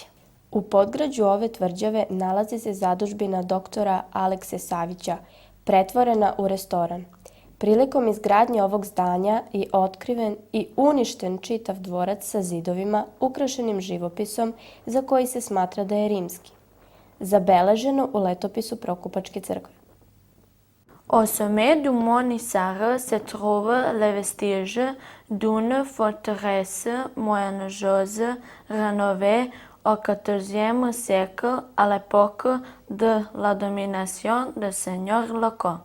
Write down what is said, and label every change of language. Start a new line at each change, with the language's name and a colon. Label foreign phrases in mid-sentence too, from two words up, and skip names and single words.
Serbian: U podgrađu ove tvrđave nalazi se zadužbina doktora Alekse Savića, pretvorena u restoran. Prilikom izgradnje ovog zdanja je otkriven i uništen čitav dvorac sa zidovima ukrašenim živopisom za koji se smatra da je rimski, zabeleženo u letopisu Prokupačke crkve.
French: Au sommet du mont Nisara se trouvent les vestiges d'une forteresse moyenâgeuse rénovée au XIVe siècle à l'époque de la domination des seigneurs locaux.